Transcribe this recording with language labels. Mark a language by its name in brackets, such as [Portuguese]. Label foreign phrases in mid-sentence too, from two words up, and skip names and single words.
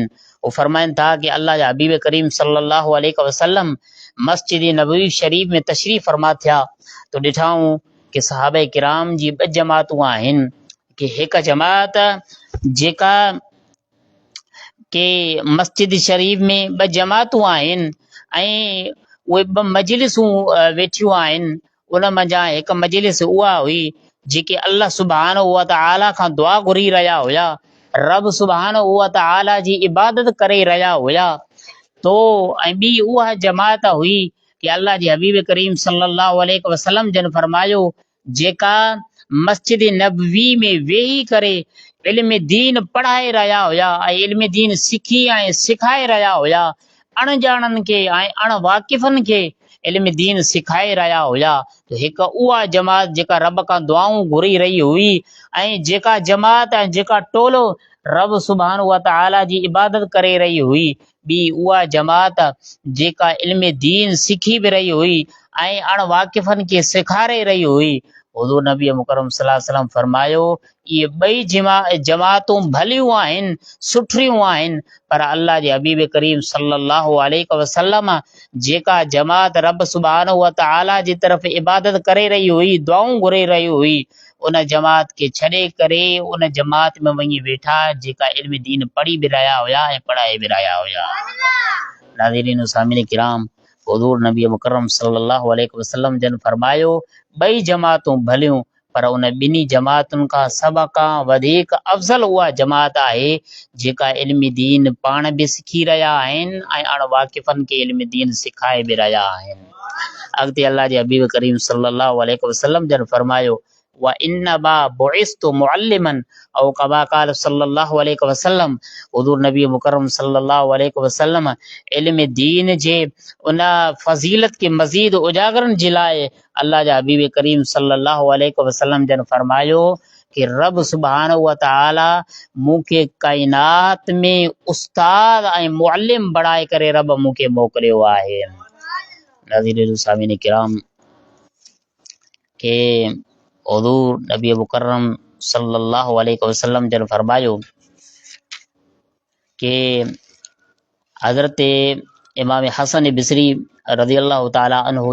[Sindhi] वो फरमाइनि था कि अल्लाह जा हबीब करीम [Arabic] صلى الله عليه وسلم [Sindhi] मस्जिद नबवी शरीफ में तशरीफ़ फरमा थिया तो ॾिठाऊं कि सहाबा किराम जी ॿ जमातूं आहिनि कि हिकु जमात जेका के मस्जिद शरीफ में ॿ जमातूं आहिनि ऐं उहे ॿ मजलिसूं वेठियूं आहिनि। उन मंझां हिकु मजलिस उहा हुई जेके [Arabic] الله سبحانه وتعالى [Sindhi] खां दुआ घुरी रहिया हुया, [Arabic] رب سبحانه وتعالى [Sindhi] जी इबादत करे रहिया हुया। तो ऐं ॿी उहा जमात हुई कि अल्लाह जे हबीब करीम [Arabic] صلى الله عليه وسلم [Sindhi] जन फरमायो जेका मस्जिद नबवी में वेही करे इल्म दीन पढ़ाए रहिया हुया ऐं इल्म दीन सिखी ऐं सिखाए रहिया हुया, अणॼाणनि खे ऐं अणवाकिफ़नि खे इल्म दीन सिखाए रहिया हुया। हिकु उहा जमात जेका रब खां दुआऊं घुरी रही हुई ऐं जेका जमात ऐं जेका टोलो [Arabic] رب سبحانه وتعالى [Sindhi] जी इबादत करे रही हुई, ॿी उहा जमात जेका इल्म दीन सिखी बि रही हुई ऐं अणवाकिफ़नि खे सेखारे रही हुई। हुज़ूर नबी मुकरम [Arabic] صلى الله عليه وسلم [Sindhi] फरमायो इहे ॿई जमातूं भलियूं आहिनि, सुठियूं आहिनि, पर अल्लाह जे हबीब करीम [Arabic] صلى الله عليه وسلم [Sindhi] जेका जमात [Arabic] رب سبحانه وتعالى [Sindhi] जी तरफ़ इबादत करे रही हुई, दुआऊं घुरे रही हुई, उन जमात खे छॾे करे उन जमात में वञी वेठा जेका इल्म दीन पढ़ी बि रहिया हुया ऐं पढ़ाए बि रहिया हुया। नाज़रीन सामिन किराम हुज़ूर नबी मुकर्रम [Arabic] صلى الله عليه وسلم [Sindhi] जन फरमायो ॿई जमातूं भलियूं, पर उन ॿिन्ही जमातुनि खां सभ खां वधीक अफ़ज़ल उहा जमात आहे जेका इल्म दीन पाण बि सिखी रहिया आहिनि ऐं अणवाकिफ़नि खे इल्म दीन सिखाए बि रहिया आहिनि। अॻिते अल्लाह जे हबीब करीम [Arabic] صلى الله عليه وسلم [Sindhi] जन फरमायो [Arabic] وإنما بعثت معلما أو كما قال صلى الله عليه وسلم. [Sindhi] हुज़ूर नबी मुकर्रम [Arabic] صلى الله عليه وسلم [Sindhi] इल्म दीन जे उन फज़ीलत के मज़ीद उजागरनि जे लाइ अल्लाह जा हबीब करीम [Arabic] صلى الله عليه وسلم [Sindhi] जन फरमायो कि [Arabic] رب سبحانه وتعالى [Sindhi] मूंखे काइनात में उस्ताद ऐं मुअल्लिम बणाए करे रब मूंखे मोकिलियो आहे। नाज़रीन सामीन किराम के हुज़ूर नबी मुकर्रम [Arabic] صلى الله عليه وسلم [Sindhi] जन फरमायो कि हज़रत इमाम हसन बिसरी [Arabic] رضي الله تعالى عنه